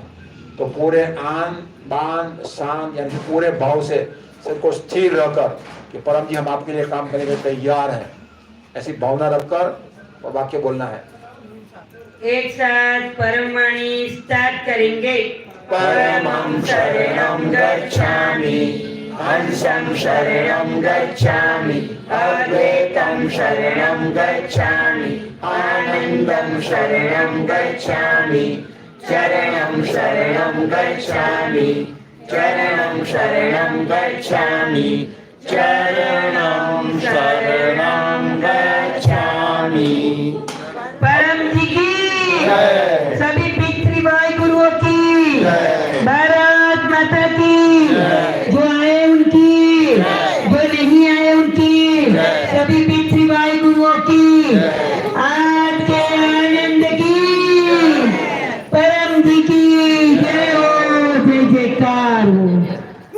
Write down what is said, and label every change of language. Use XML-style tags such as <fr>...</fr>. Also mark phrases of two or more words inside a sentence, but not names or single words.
<hi>तो पूरे आन बान शान यानी पूरे भाव से सबको स्थिर रहकर कि परम जी हम आपके लिए काम करने के तैयार हैं, ऐसी भावना रखकर और वाक्य बोलना है। एक साथ परमवाणी स्टार्ट करेंगे।</hi> <sa>परमं शरणं गच्छामि, हंसं शरणं गच्छामि, अद्वैतं शरणं गच्छामि, आनंदं शरणं गच्छामि, चरणं शरणं गच्छामि, चरणं शरणं गच्छामि, चरणं शरणं गच्छामि।</sa> <hi>परम जी की सभी पितृवाई गुरुओं की, भारत माता की, जो आए उनकी, जो नहीं आए उनकी, सभी पितृवाई गुरुओं की आज के आनंद की, परम जी की जय हो, जय जयकार हो।</hi>